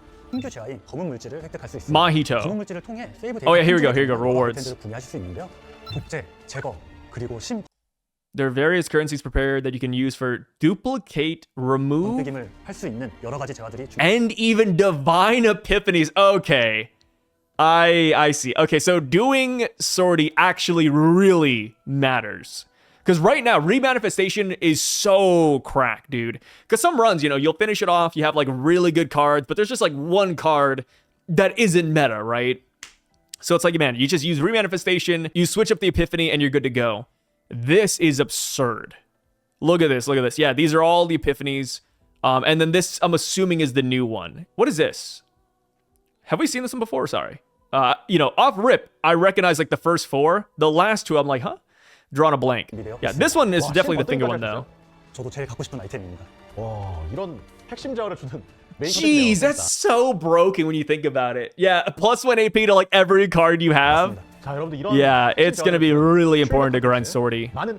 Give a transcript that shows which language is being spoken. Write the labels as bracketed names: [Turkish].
[Korean] 신규 재화인 검은 물질을 획득할 수 있습니다. [English] Mahito. [Korean] 검은 물질을 통해 세이브 [English] Oh yeah, here we go. Rewards. [Korean] 구매하실 수 있는데요. 복제, 제거, 그리고 심 [English] There are various currencies prepared that you can use for duplicate, remove, [Korean] 할 수 있는 여러 가지 재화들이 [English] and even divine epiphanies. Okay. I see. Okay, so doing Sortie actually really matters. Because right now, remanifestation is so crack, dude. Because some runs, you know, you'll finish it off, you have like really good cards, but there's just like one card that isn't meta, right? So it's like, man, you just use remanifestation, you switch up the epiphany, and you're good to go. This is absurd. Look at this. Look at this. Yeah, these are all the epiphanies. And then this, I'm assuming, is the new one. What is this? Have we seen this one before? Sorry. You know, off rip, I recognize like the first four. The last two, I'm like, huh? Drawing a blank. Yeah, this one is definitely the finger one, though. [Korean] 저도 제일 갖고 싶은 아이템입니다. 와, 이런 핵심 자원을 주는 [English] Jeez, that's so broken when you think about it. Yeah, plus 1 AP to like every card you have. Yeah, it's gonna be really important to grind Sortie.